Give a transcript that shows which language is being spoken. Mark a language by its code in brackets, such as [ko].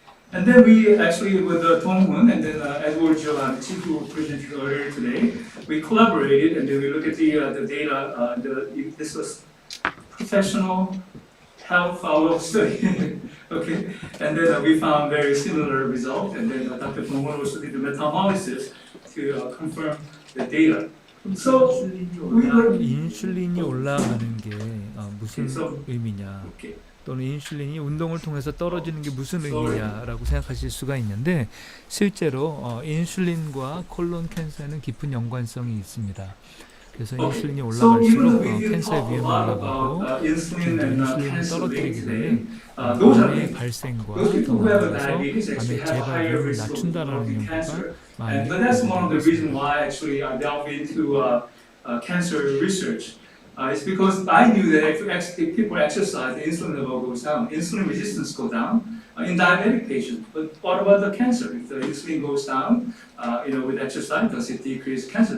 [en] And then we actually, with Dong-hoon and then Edward Giovanni, who presented earlier today, we collaborated and then we look at the data. This was professional health follow-up study. Okay, and then we found very similar result. And then Dr. Dong-hoon also did the meta-analysis to confirm the data. So [ko] 인슐린이 올라가는 게 무슨 의미냐? 또는 인슐린이 운동을 통해서 떨어지는 게 무슨 의미냐라고 생각하실 수가 있는데 실제로 인슐린과 콜론 캔서에는 깊은 연관성이 있습니다. 그래서 인슐린이 올라갈수록 캔서의 위험이 올라가고 인슐린을 떨어뜨리게 되면 암의 발생과 더 나아가서 암의 재발률을 낮춘다라는 연구가 많이 [en] But that's one of the reasons why actually I delved into cancer research. It's because I knew that if people exercise, the insulin level goes down, insulin resistance goes down in diabetic patients. But what about the cancer? If the insulin goes down, with exercise, does it decrease cancer?